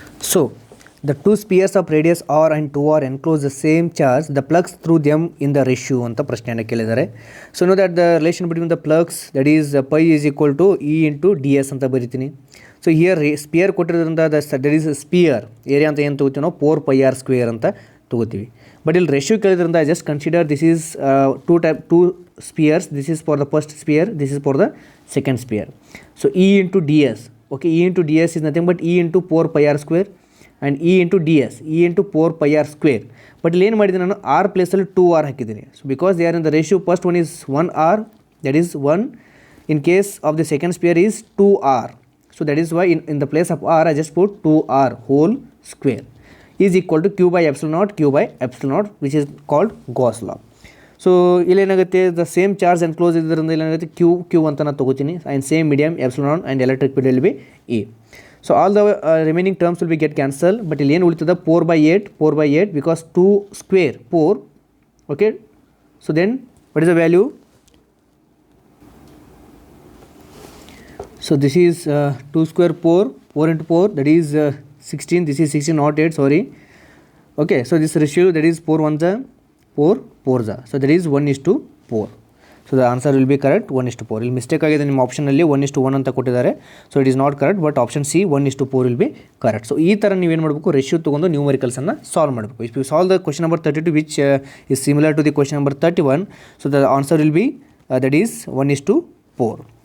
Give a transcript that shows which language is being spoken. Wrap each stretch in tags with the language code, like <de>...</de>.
<en>So the two spheres of radius r and 2r enclose the same charge. The flux through them in the ratio</en> <kn>ಅಂತ ಪ್ರಶ್ನೆಯನ್ನು ಕೇಳಿದ್ದಾರೆ.</kn> <en>So know that the relation between the flux, that is pi is equal to E into ds</en> <kn>ಅಂತ ಬರಿತೀನಿ.</kn> <en>so here sphere</en> <kn>ಕೊಟ್ಟಿರೋದ್ರಿಂದ</kn> <en>that is sphere area</en> <kn>ಅಂತ ಏನು ತೊಗೋತೀವಿ ನಾವು 4πr² ಅಂತ ತೊಗೋತೀವಿ.</kn> <en>but ಇಲ್ಲಿ ratio</en> <kn>ಕೇಳಿದ್ರಿಂದ</kn> <en>I just consider this is two spheres, this is for the first sphere, this is for the second sphere. So E into ds, okay, E into ds is nothing but E into 4πr² and E into ds, E into 4πr². But</en> <kn>ಇಲ್ಲಿ ಏನು ಮಾಡಿದ್ದೀನಿ ನಾನು r ಪ್ಲೇಸಲ್ಲಿ 2r ಹಾಕಿದ್ದೀನಿ.</kn> <en>So because they are in the ratio first one is 1r, that is 1. In case of the second sphere is 2r. So that is why in the place of r I just put 2r whole square is equal to q by epsilon naught which is called Gauss law. So ಇಲ್ಲೇನಾಗುತ್ತೆ, the same charge enclose</en> <kn>ಇದರಿಂದ ಇಲ್ಲೇನಾಗುತ್ತೆ</kn> <en>q</en> <kn>ಅಂತ ನಾನು ತೊಗೋತೀನಿ,</kn> <en>And same medium epsilon and electric field will be E. So all the remaining terms will be get cancel. But</en> <kn>ಇಲ್ಲಿ ಏನು ಉಳಿತದ</kn> <en>4/8 because 2 square 4. Okay, so then what is the value? So this is 2 square 4 into 4, that is 16. This is 16 not 8, sorry. Okay, so this ratio, that is 4 1s 4 4s, so that is 1:4. So the answer will be correct 1:4.</en> <kn>ಇಲ್ಲಿ mistake ಆಗಿದೆ ನಿಮ್ಮ ಆಪ್ಷನಲ್ಲಿ 1:1 ಅಂತ ಕೊಟ್ಟಿದ್ದಾರೆ.</kn> <en>So it is not correct, but option C 1:4 will be correct.</en> <kn>So ಈ ಥರ ನೀವೇನು ಮಾಡಬೇಕು, ratio ತೊಗೊಂಡು ನ್ಯೂಮರಿಕಲ್ಸನ್ನು ಸಾಲ್ವ್ ಮಾಡಬೇಕು.</kn> <en>If you solve the question number 32 which is similar to the question number 31, so the answer will be that is 1:4.</en>